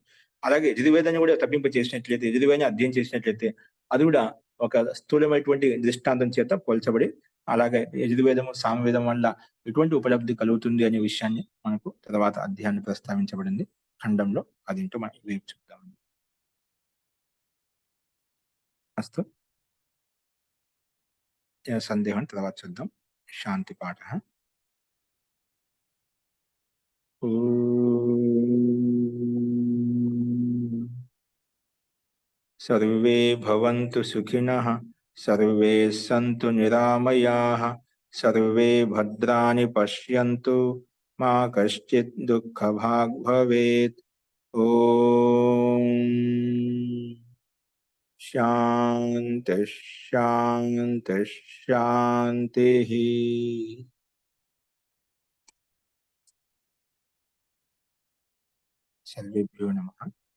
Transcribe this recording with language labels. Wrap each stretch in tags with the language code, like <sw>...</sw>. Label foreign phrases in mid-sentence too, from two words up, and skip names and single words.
<te>అలాగే యజుర్వేదాన్ని కూడా తప్పింప చేసినట్లయితే, యజుర్వేదాన్ని అధ్యయనం చేసినట్లయితే అది కూడా ఒక స్థూలమైనటువంటి దృష్టాంతం చేత పోల్చబడి, అలాగే యజుర్వేదము, సామవేదం వల్ల ఎటువంటి ఉపలబ్ధి కలుగుతుంది అనే విషయాన్ని మనకు తర్వాత అధ్యాయంలో ప్రస్తావించబడింది ఖండంలో. అదేంటో మనం రేపు చూద్దాం.</te> <sa>अस्तु सन्देहं</sa> <te>తర్వాత చూద్దాం.</te> <sa>శాంతి పాఠः सर्वे भवन्तु सुखिनः सर्वे सन्तु निरामयाः सर्वे भद्राणि पश्यन्तु मा कश्चित् दुःखभाग् भवेत् ॐ शान्तिः शान्तिः शान्तिः सर्वेभ्यो नमः।</sa>